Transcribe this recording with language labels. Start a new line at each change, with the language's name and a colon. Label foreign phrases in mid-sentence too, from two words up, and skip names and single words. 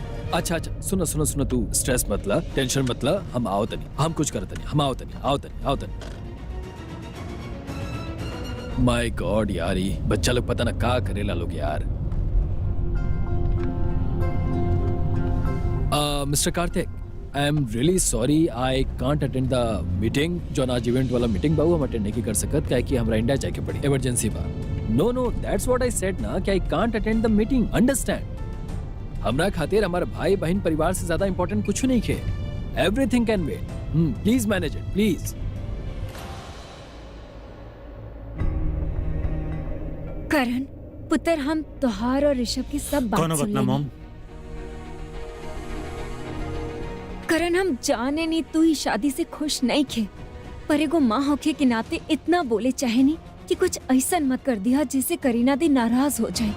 Bhojpuri: अच्छा सुनो तू स्ट्रेस मतलब, टेंशन मतलब, हम आओ तनी, हम कुछ करत नहीं, हम आओ तनी।
English: my God
Bhojpuri: यार, ये बच्चा लोग पता ना का करेला लोग यार। मिस्टर कार्तिक,
English: I am really sorry, I can't attend the meeting.
Bhojpuri: जो आज इवेंट वाला मीटिंग बा हम अटेंड नहीं कर सकत, क्या कि हमरा इंडिया जाके पड़ी, इमरजेंसी बा।
English: No that's what I said ना, कि I can't attend the meeting, understand?
Bhojpuri: हमरा खातिर हमारे भाई बहन परिवार से ज्यादा इंपॉर्टेंट कुछ नहीं है।
English: Everything can wait, please manage it please.
Bhojpuri: करण पुत्र, हम तोहार और ऋषभ की सब बात सुन लेंगे। मॉम? करण, हम जाने नहीं तू ही शादी से खुश नहीं खे, पर एगो माँ होके के नाते इतना बोले चाहे नहीं कि कुछ ऐसा मत कर दिया जिससे करीना दी नाराज हो जाए।